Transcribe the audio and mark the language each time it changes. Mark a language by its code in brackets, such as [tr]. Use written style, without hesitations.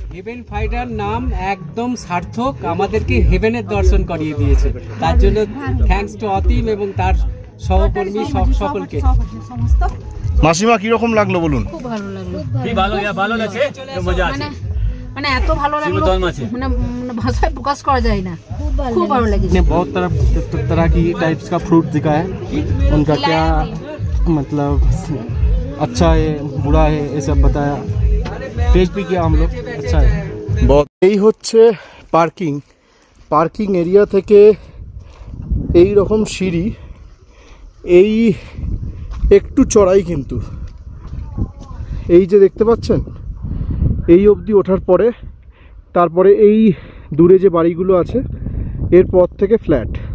[bn] Haven fighter নাম একদম সার্থক, আমাদেরকে হেভেনের দর্শন করিয়ে দিয়েছে, তার জন্য থ্যাঙ্কস টু অতীম এবং তার সহকর্মী সকলকে। মাসিমা কিরকম লাগলো বলুন? খুব ভালো লাগলো, ভালো লাগছে, মজা আছে, মানে এত ভালো লাগলো মানে ভাষায় প্রকাশ করা যায় না, খুব ভালো লেগেছে। [hi] बहुत तरह की टाइप्स का फ्रूट दिखा है, उनका क्या मतलब अच्छा है बुरा है ये सब बताया, टेस्ट भी किया हम लोग, अच्छा है। [bn] এই হচ্ছে পার্কিং এরিয়া থেকে এই রকম সিঁড়ি, এই একটু চড়াই, কিন্তু এই যে দেখতে পাচ্ছেন এই অবধি ওঠার পরে তারপরে এই দূরে যে বাড়িগুলো আছে এরপর থেকে ফ্ল্যাট।